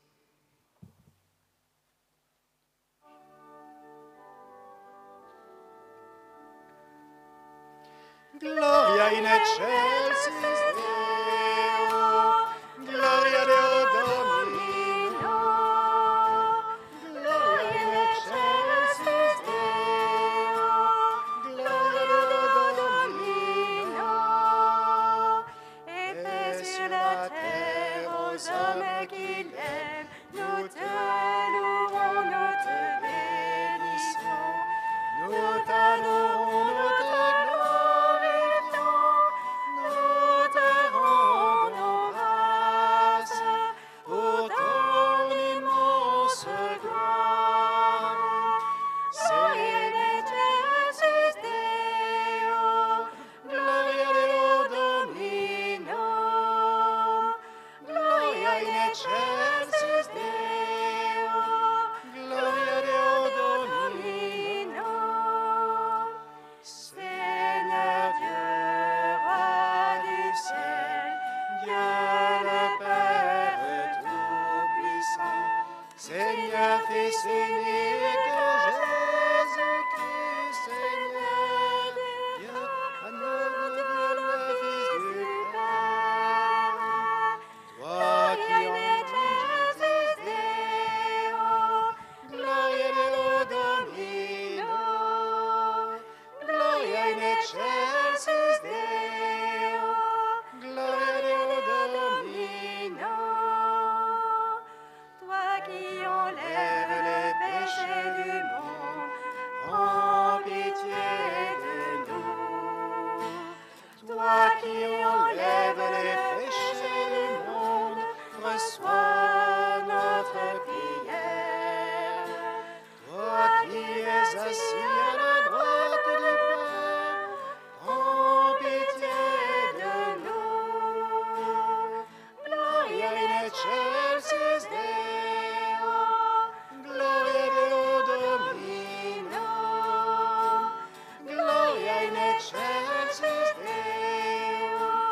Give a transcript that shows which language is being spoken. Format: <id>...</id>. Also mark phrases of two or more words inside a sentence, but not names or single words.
<la>Gloria in excelsis Deo, Gloria Deo Domino, Gloria in excelsis Deo, Gloria Deo Domino,</la> <fr>Et paix sur la terre aux hommes qu'il aime, nous te louons, nous te bénissons, nous t'adorons, nous te glorifions, nous te rendons grâce pour ton immense gloire.</fr> <la>Gloria in excelsis Deo, Gloria Deo Domino, Gloria in excelsis Deo, Gloria Deo Domino.</la> <fr>Seigneur Dieu, roi du ciel, Dieu le Père Tout-Puissant, Seigneur, Fils unique, Jésus-Christ, Seigneur, Dieu, agneau de Dieu, le Fils du Père, toi qui</fr> <la>en excelsis Deo, Gloria Deo Domino, Gloria in excelsis Deo, Gloria Deo Domino.</la> <fr>toi qui enlèves les péchés du monde, Prends pitié de nous. Toi qui enlèves les péchés du monde, reçois notre prière. Toi qui es assis à la droite du Père, prends pitié de nous.</fr> <la>Gloria in excelsis Deo, Gloria Deo Domino, Gloria in excelsis Deo,</la>